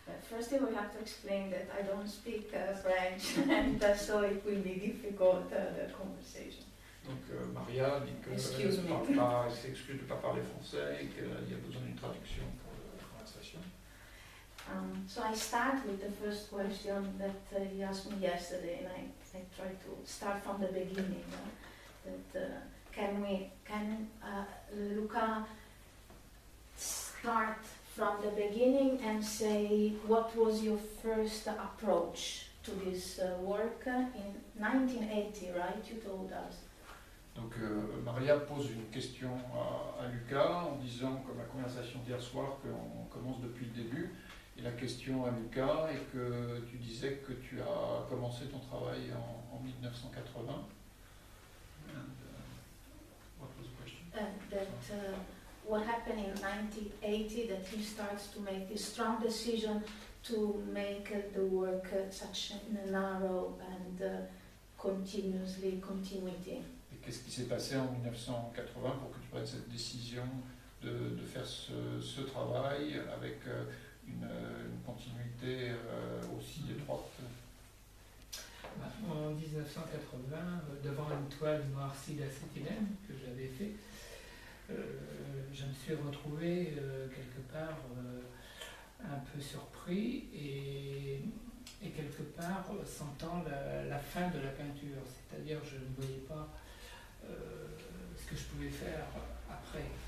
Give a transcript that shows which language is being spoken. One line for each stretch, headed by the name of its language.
English: First, we have to explain that I don't speak French, and so it will be difficult, the conversation.
French: Donc Maria dit qu'elle s'excuse de ne pas parler français et qu'il y a besoin d'une traduction pour la conversation.
English: So I start with the first question that he asked me yesterday, and I try to start from the beginning. Can Luca start from the beginning and say what was your first approach to this work in 1980, right? You told us.
French: Donc Maria pose une question à Lucas en disant, comme la conversation d'hier soir, qu'on commence depuis le début. Et la question à Lucas est que tu disais que tu as commencé ton travail en 1980.
English: And, what was the question? What happened in 1980 that he starts to make this strong decision to make the work such a narrow and continuity.
French: Et qu'est-ce qui s'est passé en 1980 pour que tu prennes cette décision de faire ce travail avec une continuité aussi étroite? En 1980, devant une toile noircie d'acétylène que j'avais fait, je me suis retrouvé quelque part un peu surpris et quelque part sentant la fin de la peinture, c'est-à-dire je ne voyais pas ce que je pouvais faire après.